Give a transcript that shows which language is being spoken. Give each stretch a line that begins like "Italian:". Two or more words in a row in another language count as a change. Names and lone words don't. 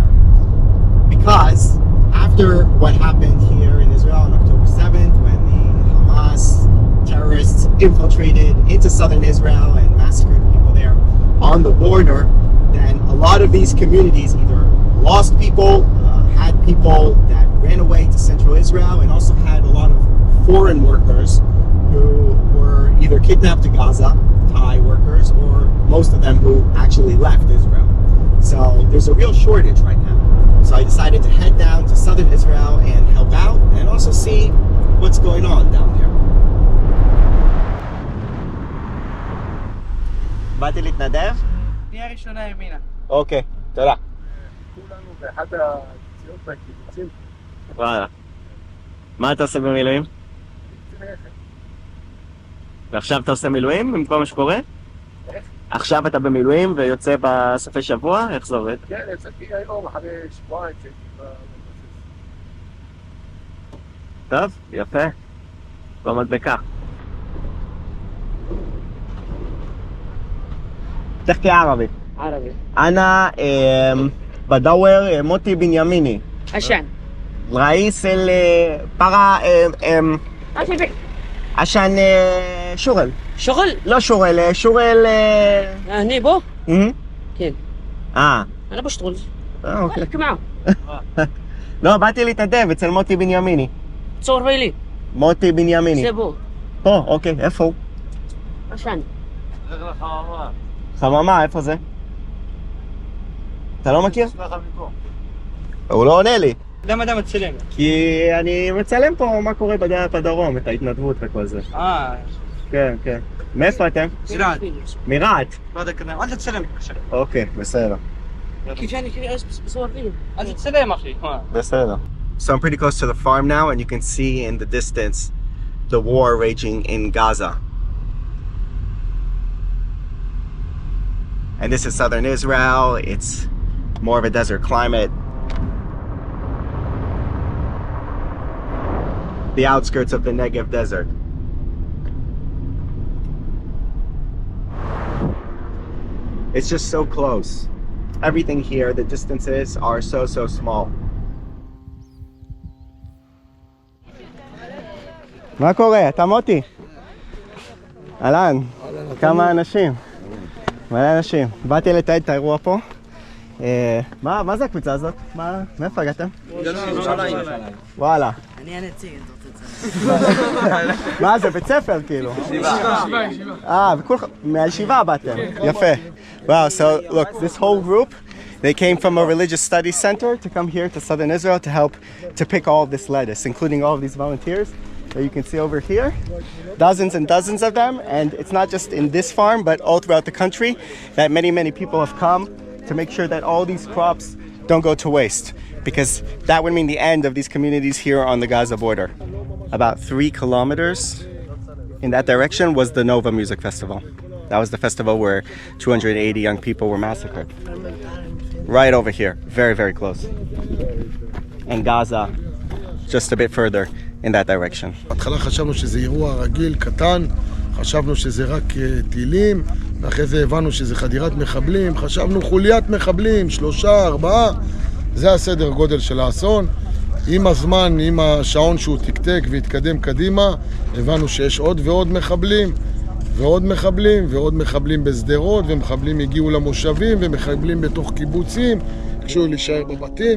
English: Because after what happened here in Israel on October 7th when the Hamas terrorists infiltrated into southern Israel and massacred people there on the border, then a lot of these communities either lost people, had people that ran away to central Israel, and also had a lot of foreign workers who were either kidnapped to Gaza, Thai workers, or most of them who actually left Israel. So there's a real shortage right now. So I decided to head down to southern Israel and help out and also see what's going on down there.
Hebrew: באתי להתנדב? פנייה ראשונה ימינה. אוקיי, תודה. כולנו באחד הציון והקיבוצים. וואלה. מה אתה עושה במילואים? ועכשיו אתה עושה מילואים במקום מה שקורה? איך? עכשיו אתה במילואים ויוצא בסופי שבוע? איך זה עובד? כן, יצאתי היום אחרי שבועיים שהייתי בבסיס. טוב, יפה. במדבקה.
Arabic: تحكي عربي. عربي. أنا بدور موتي بنياميني. عشان رئيس عشان شغل. شغل؟ لا شغل هني بو؟ اها كيف؟ أنا بشتغل. اوكي. احكي معه.
Hebrew: לא, באתי להתנדב אצל מוטי בנימיני.
Arabic: تصور لي.
Hebrew: מוטי בנימיני. זה בו. פה, אוקיי, איפה הוא?
Arabic: عشان.
Hebrew: חממה, איפה זה? אתה לא מכיר? הוא לא עונה לי. למה אתה מצלם? כי אני מצלם פה מה קורה בדרום, את ההתנדבות וכל זה. כן, כן. מאיפה אתם? מרהט. מרהט? לא יודע כנראה, אל תצלם בבקשה. אוקיי, בסדר.
Arabic: كيف يعني كيف بصور لي؟
Hebrew: אל תצלם אחי. בסדר.
English: So I'm pretty close to the farm now and you can see in the distance the war raging in Gaza. And this is southern Israel. It's more of a desert climate. The outskirts of the Negev desert. It's just so close. Everything here, the distances are so small. מה קורה? אתה מוטי? אהלן. כמה אנשים? מלא אנשים. באתי לתעד את האירוע פה. מה זה הקבוצה הזאת? מאיפה הגעתם? וואלה. אני הנציג, אתה רוצה לצלם. מה זה? בית ספר כאילו? ישיבה. מהישיבה באתם. יפה. Wow, so look, this whole group, they came from a religious studies center to come here to southern Israel to help to pick all of this lettuce, including all of these volunteers that you can see over here. Dozens and dozens of them, and it's not just in this farm, but all throughout the country that many people have come to make sure that all these crops don't go to waste, because that would mean the end of these communities here on the Gaza border. About 3 kilometers in that direction was the Nova Music Festival. That was the festival where 280 young people were massacred. Right over here, very close. And Gaza, just a bit further in that direction.
Hebrew: בהתחלה חשבנו שזה אירוע רגיל, קטן, חשבנו שזה רק טילים, ואחרי זה הבנו שזה חדירת מחבלים, חשבנו חוליית מחבלים, 3, 4, זה הסדר גודל של האסון. עם הזמן, עם השעון שהוא תקתק והתקדם קדימה, הבנו שיש עוד ועוד מחבלים, ועוד מחבלים, ועוד מחבלים בסדרות, ומחבלים הגיעו למושבים, ומחבלים בתוך קיבוצים, ביקשו להישאר בבתים.